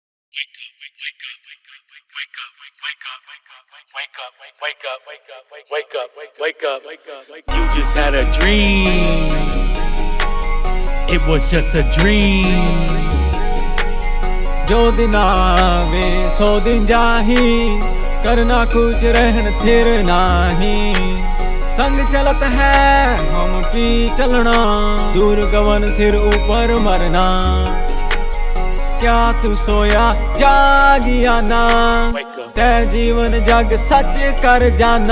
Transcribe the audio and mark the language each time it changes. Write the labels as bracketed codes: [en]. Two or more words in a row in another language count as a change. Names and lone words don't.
[en] Wake up. You just had a dream. It was just a dream. [hi] जो दिन आवे सो दिन जाही, करना कुछ रहन थिर नाही। संग चलत है हम पी चलना, दूर गवन सिर ऊपर मरना। क्या तू सोया जागिया ना, तै जीवन जग सच कर जाना।